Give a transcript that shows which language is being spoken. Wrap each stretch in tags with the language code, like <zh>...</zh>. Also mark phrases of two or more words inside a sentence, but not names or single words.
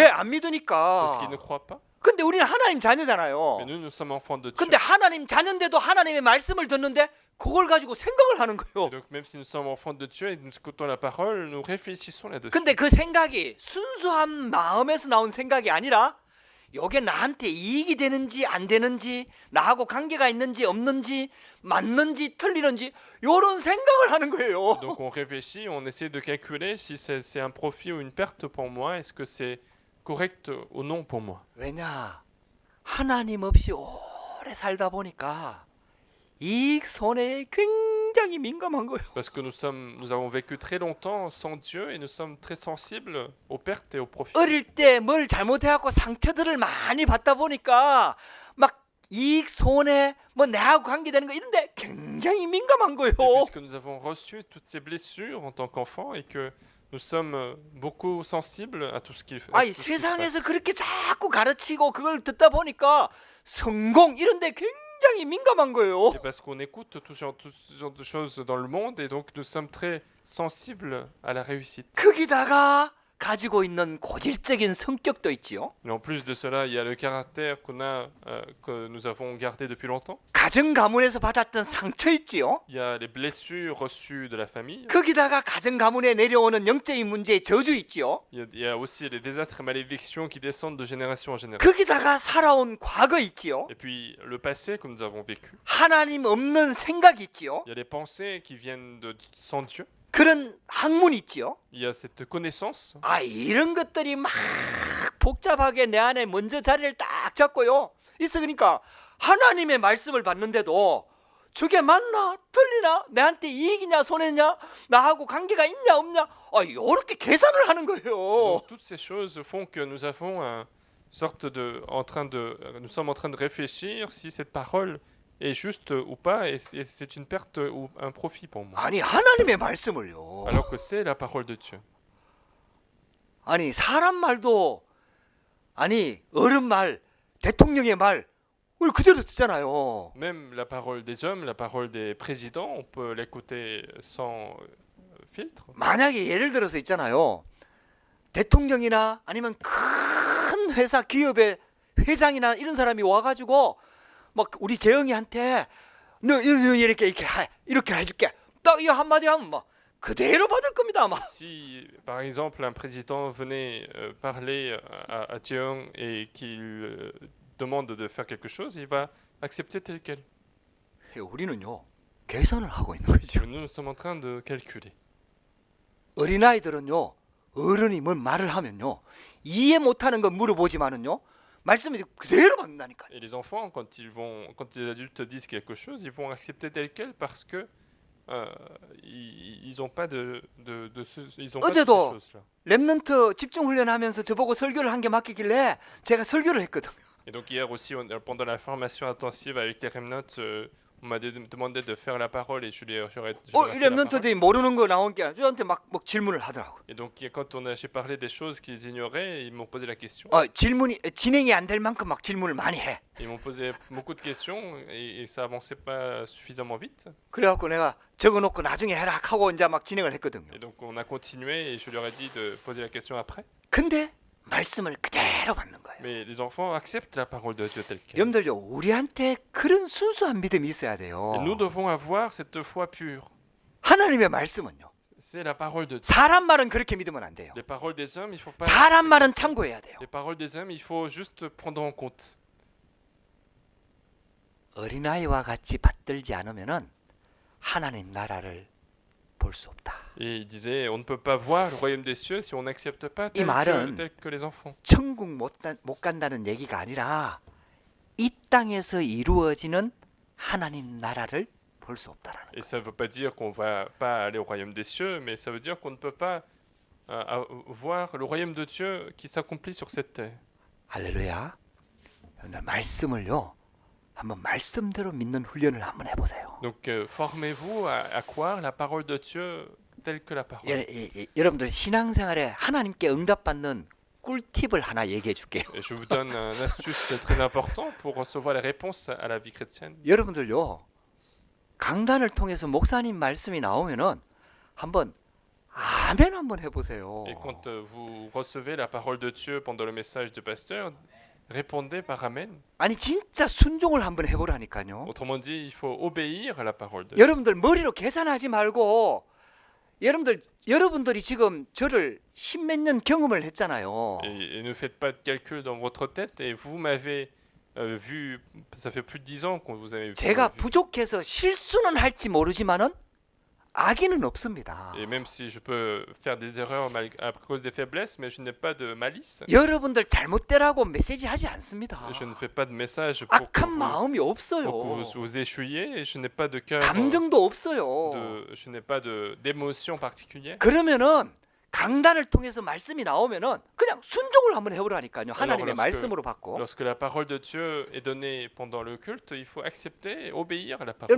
<ko>왜 안</ko> <fr>Parce qu'ils</fr> <ko>믿으니까.</ko> <fr>ne croient pas.</fr> <ko>근데 우리는 하나님</ko> <fr>Mais</fr> <ko>자녀잖아요.</ko> <fr>nous sommes enfants de Dieu.</fr> <ko>근데 하나님 자녀인데도 하나님의 말씀을 듣는데 그걸 가지고 생각을 하는</ko> <fr>Et</fr> <ko>거예요.</ko> <fr>donc, même si nous sommes enfants de Dieu et nous écoutons la parole, nous réfléchissons là-dessus.</fr> <ko>근데 그 생각이 순수한 마음에서 나온 생각이 아니라 이게 나한테 이익이 되는지 안 되는지 나하고 관계가 있는지 없는지 맞는지 틀리는지 이런 생각을 하는 거예요.</ko> <fr>Donc, on réfléchit, on essaie de calculer si c'est un profit ou une perte pour moi. Est-ce que c'est correct ou non pour moi?</fr> <ko>왜냐? 하나님 없이 오래 살다 보니까 이익 손해에 굉장히 민감한 거예요.</ko> <fr>Parce que nous avons vécu très longtemps sans Dieu et nous sommes très sensibles aux pertes et aux profits.</fr> <ko>어릴 때 뭘 잘못해갖고 상처들을 많이 받다 보니까 막 이익 손해 뭐 내하고 관계되는 거 이런데 굉장히 민감한 거예요.</ko> <fr>Et puisque nous avons reçu toutes ces blessures en tant qu'enfants et que nous sommes beaucoup sensibles à tout ce qui à</fr> <ko>아니</ko> <fr>tout ce qui se</fr> <ko>세상에서</ko> <fr>passe.</fr> <ko>그렇게 자꾸 가르치고 그걸 듣다 보니까 성공 이런데 굉장히 민감한 거예요.</ko> <fr>Et parce qu'on écoute tout ce genre de choses dans le monde et donc nous sommes très sensibles à la réussite.</fr> <ko>거기다가 가지고 있는 고질적인 성격도 있지요.</ko> <fr>Et en plus de cela, il y a le caractère que nous avons gardé depuis longtemps.</fr> <ko>가정 가문에서 받았던 상처 있지요.</ko> <fr>Il y a les blessures reçues de la famille.</fr> <ko>거기다가 가정 가문에 내려오는 영적인 문제의 저주 있지요.</ko> <fr>Il y a aussi les désastres et malédictions qui descendent de génération en génération.</fr> <ko>거기다가 살아온 과거 있지요.</ko> <fr>Et puis le passé que nous avons vécu.</fr> <ko>하나님 없는 생각이 있지요.</ko> <fr>Il y a les pensées qui viennent sans Dieu.</fr> <ko>그런 학문이 있지요.</ko> <fr>Il y a cette connaissance.</fr> <ko>아 이런 것들이 막 복잡하게 내 안에 먼저 자리를 딱 잡고요. 있으니까 하나님의 말씀을 받는데도 저게 맞나 틀리나 내한테 이익이냐 손해냐 나하고 관계가 있냐 없냐 이렇게 계산을 하는 거예요.</ko> <fr>Donc toutes ces choses font que nous avons nous sommes en train de réfléchir si cette parole est juste ou pas et c'est une perte ou un profit pour moi.</fr> <ko>아니 하나님의 말씀을요.</ko> <fr>Alors que c'est la parole de Dieu.</fr> <ko>아니 사람 말도 아니 어른 말 대통령의 말 우리 그대로 듣잖아요.</ko> <fr>Même la parole des hommes, la parole des présidents, on peut l'écouter sans filtre.</fr> <ko>만약에 예를 들어서 있잖아요. 대통령이나 아니면 큰 회사 기업의 회장이나 이런 사람이 와가지고 막 우리 재영이한테 너 이렇게 해줄게. 딱 이 한마디 하면 막 그대로 받을 겁니다 아마.</ko> <fr>Si par exemple un président venait parler à Jeong et qu'il demande de faire quelque chose, il va accepter tel quel.</fr> <ko>우리는요 계산을 하고 있는 거죠.</ko> <fr>Nous sommes en train de calculer.</fr> <ko>어린아이들은요 어른이 뭔 말을 하면요 이해 못하는 건 물어보지만은요 말씀이 그대로 받는다니까요.</ko> <fr>Et les enfants, quand les adultes disent quelque chose, ils vont accepter tel quel parce que ils n'ont pas ils ont pas de ces</fr> <ko>어제도</ko> <fr>choses-là.</fr> <ko>랩넌트 집중 훈련하면서 저보고 설교를 한 개 맡기길래 제가 설교를 했거든요.</ko> <fr>Et donc hier aussi, pendant la formation intensive avec les remnants, on m'a demandé de faire la parole et je leur ai fait la parole.</fr> <ko>랩넌트들이 모르는 거 나온 게 저한테 막 질문을 하더라고요.</ko> <fr>Et donc quand j'ai parlé des choses qu'ils ignoraient, ils m'ont posé la question.</fr> <ko>질문이 진행이 안 될 만큼 막 질문을 많이 해.</ko> <fr>Ils m'ont posé beaucoup de questions et ça avançait pas suffisamment vite.</fr> <ko>그래갖고 내가 적어놓고 나중에 해라 하고 이제 막 진행을 했거든요.</ko> <fr>Et donc on a continué et je leur ai dit de poser la question après.</fr> <ko>근데 말씀을 그대로 받는 거예요.</ko> <fr>Mais les enfants acceptent la parole de Dieu telle qu'elle.</fr> <ko>여러분들요 우리한테 그런 순수한 믿음이 있어야 돼요.</ko> <fr>Et nous devons avoir cette foi pure.</fr> <ko>하나님의 말씀은요.</ko> <fr>C'est la parole de Dieu.</fr> <ko>사람 말은 그렇게 믿으면 안 돼요.</ko> <fr>Les paroles des hommes, il faut pas.</fr> <ko>사람 말은 참고해야 돼요.</ko> <fr>Les paroles des hommes, il faut juste prendre en compte.</fr> <ko>어린아이와 같이 받들지 않으면은 하나님 나라를 볼 수 없다.</ko> <fr>Et il disait, on ne peut pas voir le royaume des cieux si on n'accepte pas tel que les enfants.</fr> <ko>천국 못 간다는 얘기가 아니라 이 땅에서 이루어지는 하나님 나라를 볼 수 없다라는</ko> <fr>Et ça ne veut pas dire qu'on va pas aller au royaume des cieux, mais ça veut dire qu'on ne peut pas voir le royaume de Dieu qui s'accomplit sur cette terre.</fr> <ko>할렐루야. 말씀을요. 한번 말씀대로 믿는 훈련을 한번 해보세요.</ko> <fr>Donc formez-vous à croire la parole de Dieu telle que la parole.</fr> <ko>여러분들 신앙생활에 하나님께 응답받는 꿀팁을 하나 얘기해 줄게요.</ko> <fr>Et je vous donne une astuce très important pour recevoir les réponses à la vie chrétienne.</fr> <ko>여러분들요, 강단을 통해서 목사님 말씀이 나오면은 한번 아멘 한번 해보세요.</ko> <fr>Et quand vous recevez la parole de Dieu pendant le message du pasteur, répondez par Amen.</fr> <ko>아니 진짜 순종을 한번 해보라니까요.</ko> <fr>Autrement dit, il faut obéir à la parole de Dieu.</fr> <ko>여러분들 머리로 계산하지 말고 여러분들이 지금 저를 십몇 년 경험을 했잖아요.</ko> <fr>Et ne faites pas de calcul dans votre tête. Et vous m'avez vu, ça fait plus de 10 ans qu'on vous avez vu.</fr> <ko>제가 부족해서 실수는 할지 모르지만은 악의는 없습니다.</ko> <fr>Et même si je peux faire des erreurs à cause des faiblesses, mais je n'ai pas de malice.</fr> <ko>여러분들 잘못되라고 메시지 하지 않습니다.</ko> <fr>Je ne fais pas de message pour que</fr> <ko>악한 마음이 없어요.</ko> <fr>vous échouiez. Et je n'ai pas de cœur.</fr> <ko>감정도 없어요.</ko> <fr>Je n'ai pas d'émotion particulière.</fr> <ko>그러면은 강단을 통해서 말씀이 나오면은 그냥 순종을 한번 해보라니까요. 하나님의 말씀으로 받고.</ko> <fr>Lorsque la parole de Dieu est donnée pendant le culte, il faut accepter et obéir à la parole.</fr>